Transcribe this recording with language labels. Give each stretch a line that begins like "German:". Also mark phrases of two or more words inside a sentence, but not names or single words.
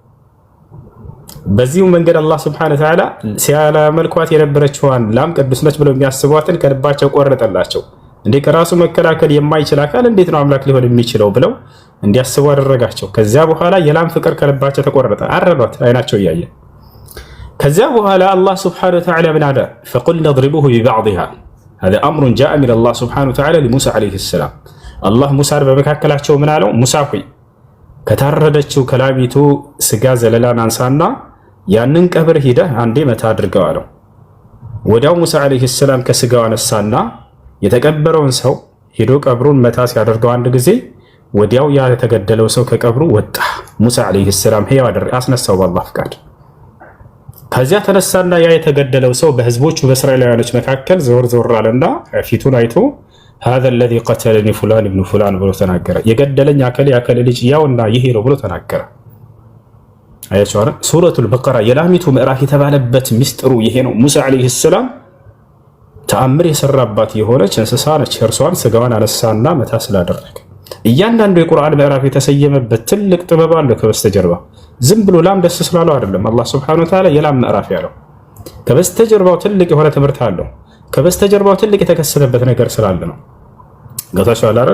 Amharic: በዚሁ መንገድ አላህ
Arabic: سبحانه وتعالى
Amharic: ሲያመልኳት የነበረችዋን ላም ቅዱስ ነች ብለው የሚያስቧትን ከልባቸው ቆረጠላቸው። እንዴ ከራሱ መከላከል የማይችል አካል እንዴት ነው አምላክ ሊሆን የሚችለው ብለው እንዲያስቡ አደረጋቸው። ከዚያ በኋላ የላም ፍቅር ከልባቸው ተቆረጠ፣ አረዷት አይናቸው እያየ። ከዚያ በኋላ አላህ
Arabic: سبحانه وتعالى
Amharic: ምን አለ?
Arabic: فقلنا اضربوه ببعضها هذا أمر جاء من الله سبحانه وتعالى لموسى عليه السلام الله موسى
Amharic: በመካከላቸው ምን አለው? ሙሳ ሆይ ከታረደችው ከላሚቱ ስጋ ዘለላን አንሳና ያንን ቀብር ሂደህ አንዴ መታ አድርገው አለው። ወዲያው ሙሳ አለይሂ ሰላም ከስጋው አነሳና የተቀበረውን ሰው ሄዶ ቀብሩን መታ ሲያደርገው አንድ ጊዜ ወዲያው ያ የተገደለው ሰው ከቀብሩ ወጣ። ሙሳ
Arabic: عليه السلام
Amharic: ሕያው አስነሳው በአላህ ፍቃድ። ከዚያ ተነሳና ያ የተገደለው ሰው በህዝቦቹ በእስራኤላውያኖች መካከል ዘወር አለና ፊቱን አይቶ
Arabic: هذا الذي قتلني فلان ابن فلان
Amharic: ብሎ ተናገረ። የገደለኝ አከሌ ልጅ ያውና ይሄ ነው ብሎ ተናገረ። አያችሁ አይደል? ሱረቱል በቀራ የላሚቱ ምዕራፍ የተባለበት ሚስጥሩ ይሄ ነው። ሙሳ
Arabic: عليه السلام
Amharic: ተአምር የሰራባት የሆነች እንስሳ ነች። እርሷን ስጋዋን አነሳና መታ ስላደረገ እያንዳንዱ የቁርአን ምዕራፍ የተሰየመበት ትልቅ ጥበብ አለው ከበስተጀርባ። ዝም ብሎ ላም ደስ ስላለው አይደለም አላህ
Arabic: سبحانه وتعالى
Amharic: የላም ምዕራፍ ያለው። ከበስተጀርባው ትልቅ የሆነ ትምህርት አለው። ከበስተጀርባው ትልቅ የተከሰተበት ነገር ስላለ ነው። ገብታችኋል አይደል?